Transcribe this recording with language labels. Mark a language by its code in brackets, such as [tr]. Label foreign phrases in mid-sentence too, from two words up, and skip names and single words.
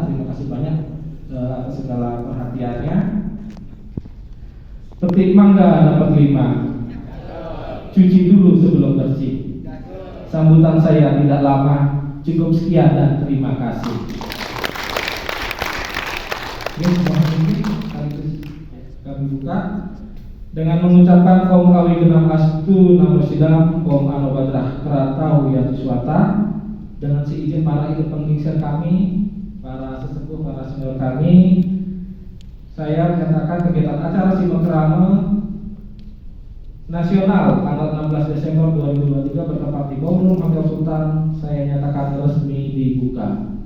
[id] Terima kasih banyak atas segala perhatiannya. Petik mangga dapat 5, cuci dulu sebelum bersih. Sambutan saya tidak lama, cukup sekian dan terima kasih. Ini kami buka dengan mengucapkan [sa] Om Kawi Genang Astu Namo Sidam Om Anobadrah Keratau Yatuswata. [id] Dengan seizin para ibu penggeser kami, para sesepuh, para senior kami, saya menyatakan kegiatan acara silaturahmi nasional tanggal 16 Desember 2023 bertempat di Ballroom Hotel Sultan saya nyatakan resmi dibuka.